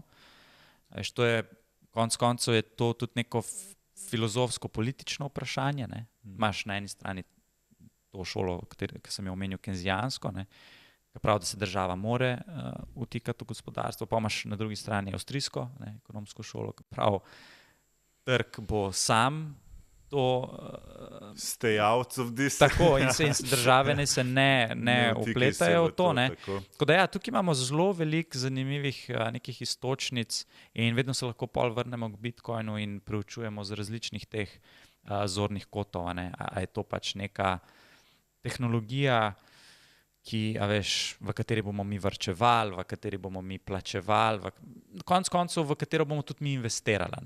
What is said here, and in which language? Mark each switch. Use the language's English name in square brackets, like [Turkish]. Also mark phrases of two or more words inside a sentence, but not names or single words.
[Slovenian] To je, konec koncev je to tudi neko filozofsko-politično vprašanje. Imaš na eni strani to šolo, ki sem jo omenil, kenzijansko, ki pravi, da se država more vtikati v gospodarstvo, pa imaš na drugi strani avstrijsko ekonomsko šolo, ki pravi, trg bo sam to [English] stay out of this. [Slovenian] Tako, in države se ne vpletajo v to. Tako da ja, tukaj imamo zelo veliko zanimivih nekih istočnic in vedno se lahko pol vrnemo k Bitcoinu in preučujemo z različnih teh zornih kotov. A je to pač neka tehnologija, v kateri bomo mi varčevali, v kateri bomo mi plačevali, konec koncev, v katero bomo tudi mi investirali.